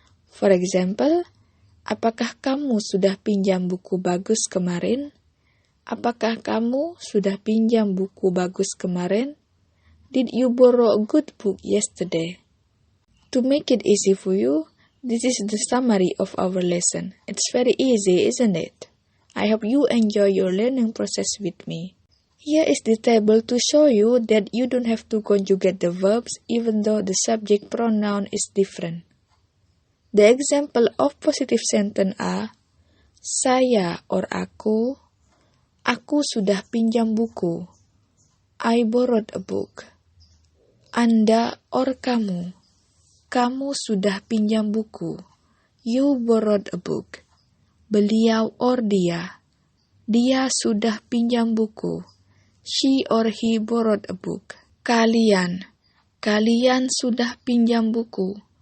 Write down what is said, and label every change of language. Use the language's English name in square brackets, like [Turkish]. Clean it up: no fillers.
[English] For example, [Indonesian] apakah kamu sudah pinjam buku bagus kemarin? Apakah kamu sudah pinjam buku bagus kemarin? [English] Did you borrow a good book yesterday? To make it easy for you, this is the summary of our lesson. It's very easy, isn't it? I hope you enjoy your learning process with me. Here is the table to show you that you don't have to conjugate the verbs even though the subject pronoun is different. The example of positive sentence are, saya or [Indonesian] aku sudah pinjam buku. [English] I borrowed a book. [Indonesian] Anda or kamu sudah pinjam buku. [English] You borrowed a book. [Indonesian] Beliau or dia sudah pinjam buku. [English] She or he borrowed a book. [Indonesian] Kalian sudah pinjam buku.